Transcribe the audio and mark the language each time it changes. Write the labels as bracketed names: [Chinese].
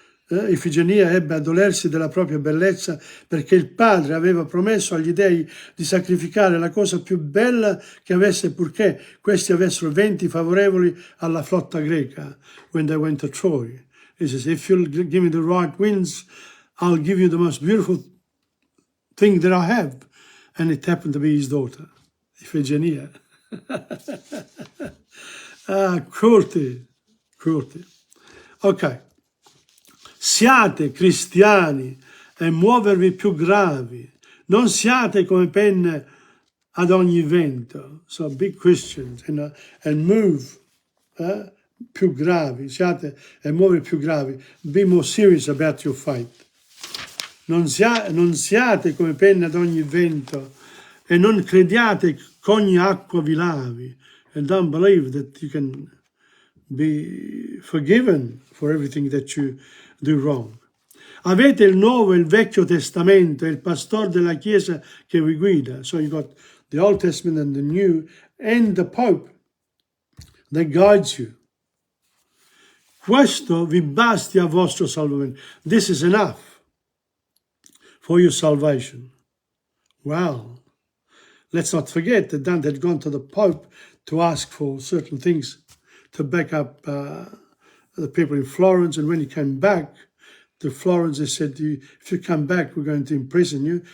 [Italian] Ifigenia ebbe a dolersi della propria bellezza perché il padre aveva promesso agli dei di sacrificare la cosa più bella che avesse, purché questi avessero venti favorevoli alla flotta greca [English] when they went to Troy. He says, if you'll give me the right winds, I'll give you the most beautiful thing that I have. And it happened to be his daughter, Ifigenia. Cruelty. Ok. [Italian] Siate cristiani e muovervi più gravi. Non siate come penne ad ogni vento. [English] So be Christians and move [Italian] più gravi. Siate e muovervi più gravi. [English] Be more serious about your faith. [Italian] Non siate come penne ad ogni vento e non crediate che ogni acqua vi lavi. [English] And don't believe that you can be forgiven for everything that you do wrong. [Italian] Avete il Nuovo e il Vecchio Testamento e il pastore della Chiesa che vi guida. [English] So you got the Old Testament and the New and the Pope that guides you. [Italian] Questo vi basti a vostro salvamento. [English] This is enough for your salvation. Well, let's not forget that Dante had gone to the Pope to ask for certain things to back up the people in Florence. And when he came back to Florence, they said, if you come back, we're going to imprison you.